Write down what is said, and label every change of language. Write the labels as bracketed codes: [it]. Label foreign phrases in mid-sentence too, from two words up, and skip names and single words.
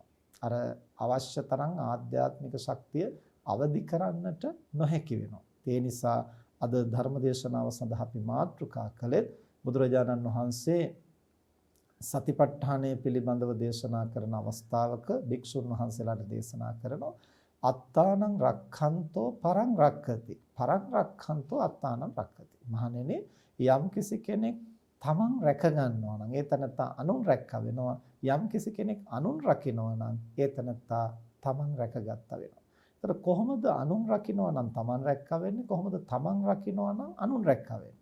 [si] අර අවශ්‍ය තරම් ආධ්‍යාත්මික ශක්තිය අවදි කරන්නට නොහැකි වෙනවා. ඒ නිසා අද ධර්මදේශනාව සඳහා අපි මාතෘකා කළේ බුදුරජාණන් වහන්සේ සතිපට්ඨානය පිළිබඳව දේශනා කරන අවස්ථාවක භික්ෂුන් වහන්සේලාට දේශනා කරනවා [pi] අත්තානං රක්ඛන්තෝ පරං රක්ඛති පරං රක්ඛන්තෝ අත්තානං රක්ඛති [si] මහණෙනි යම් කිසි කෙනෙක් තමන් රැක ගන්නවා නම් ඒ තනත්තා අනුන් රැක්ක වෙනවා යම් කිසි කෙනෙක් අනුන් රකින්නවා නම් ඒ තනත්තා තමන් රැකගත්තා වෙනවා. ඒතර කොහොමද අනුන් රකින්නවා නම් තමන් රැක්ක වෙන්නේ කොහොමද තමන් රකින්නවා නම් අනුන් රැක්ක වෙන්නේ?